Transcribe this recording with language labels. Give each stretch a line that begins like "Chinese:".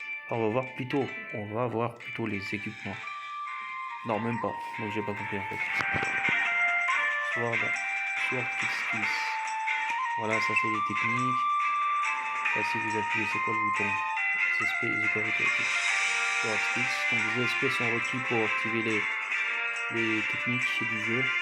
French: Alors, on va voir plutôt les équipements. Non, même pas. Donc j'ai pas compris en fait. Sword. Sword Skills. Voilà, ça c'est les techniques. Là, si vous appuyez, c'est quoi le bouton?
English: SP is equal to Sword Skills.
French: Donc les SP sont requis pour activer les techniques du jeu.